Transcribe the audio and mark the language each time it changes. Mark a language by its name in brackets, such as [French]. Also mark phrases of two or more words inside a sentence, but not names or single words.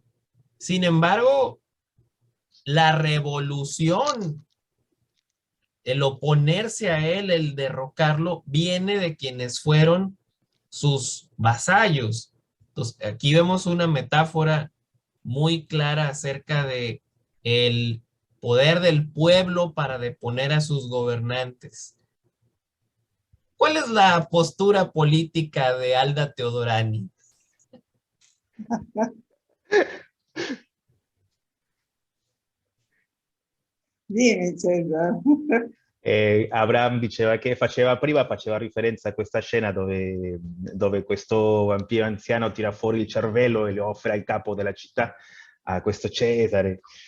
[Spanish] Sin embargo, la revolución, el oponerse a él, el derrocarlo, viene de quienes fueron sus vasallos. Entonces, aquí vemos una metáfora muy clara acerca de el poder del pueblo para deponer a sus gobernantes. ¿Cuál es la postura política de Alda Teodorani? [Italian] Dimmi, Cesare. Abraham diceva che prima faceva riferenza a questa scena dove questo vampiro anziano tira fuori il cervello e lo offre al capo della città, a questo Cesare.